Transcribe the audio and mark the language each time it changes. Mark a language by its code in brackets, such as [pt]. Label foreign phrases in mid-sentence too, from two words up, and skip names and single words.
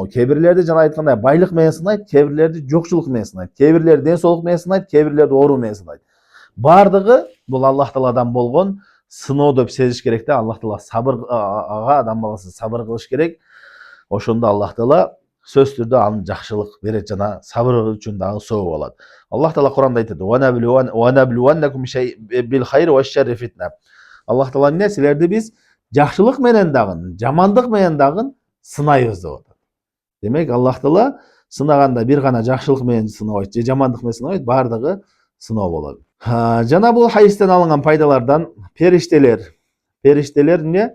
[ky] Кебирлерди жана айткандай байлык менен сынайт, кебирлерди жокчулук менен сынайт, кебирлерди ден соолук менен сынайт, кебирлерди оору менен сынайт. Бардыгы бул Аллах Тааладан болгон сыноо деп сезиш керек да. Аллах Таала сабырга адам баласы сабыр кылыш керек. Ошондо Аллах Таала сөз түрдө анын жакшылык берет жана сабыр үчүн дагы сооп алат. Аллах Таала Куранда айтат: [ar] "ونبلوكم بالخير والشر فتنة." [ky] Аллах Таала эмне? Силерди биз жакшылык менен дагы, жамандык менен дагы сынайбыз деп атат. Демек, Аллах Таала сынаганда бир гана жакшылык менен сынабайт, же жамандык менен сынабайт, бардыгы сыноо болот. Жана бул хадистен алынган пайдалардан периштелер эмне?